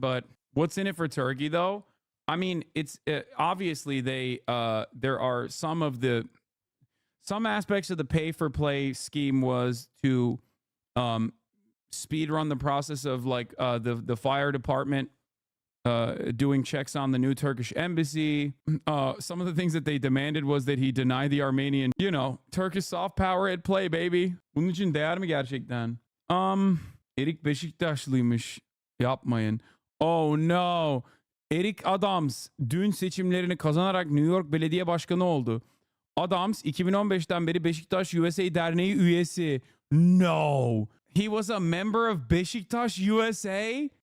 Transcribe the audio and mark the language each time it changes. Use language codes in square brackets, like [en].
[en] But what's in it for Turkey, though? I mean, it's obviously there are some aspects of the pay for play scheme was to speed run the process of like the fire department doing checks on the new Turkish embassy. Some of the things that they demanded was that he deny the Armenian, Turkish soft power at play, baby. [tr] Bunun için değer mi gerçekten? Erik Beşiktaşlıymış. Yapmayın. [en] Oh no. [tr] Eric Adams dün seçimlerini kazanarak New York Belediye Başkanı oldu. Adams 2015'ten beri Beşiktaş USA Derneği üyesi. [en] No. He was a member of Beşiktaş USA.